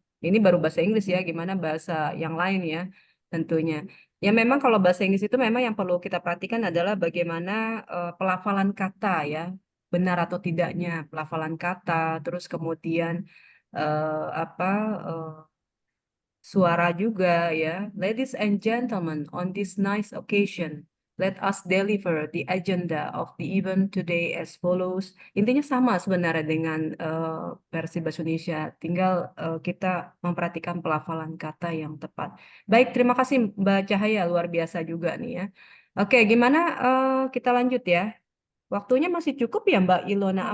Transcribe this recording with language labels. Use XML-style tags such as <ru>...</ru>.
<id>Ini baru bahasa Inggris ya, gimana bahasa yang lain ya tentunya. Ya memang kalau bahasa Inggris itu memang yang perlu kita perhatikan adalah bagaimana pelafalan kata ya, benar atau tidaknya pelafalan kata, terus kemudian apa suara juga ya.</id> <en>Ladies and gentlemen, on this nice occasion, let us deliver the agenda of the event today as follows.</en> <id>Intinya sama sebenarnya dengan versi bahasa Indonesia, tinggal kita memperhatikan pelafalan kata yang tepat. Baik, terima kasih Mbak Cahaya, luar biasa juga nih ya. Oke, gimana kita lanjut ya? Waktunya masih cukup ya Mbak Ilona?</id>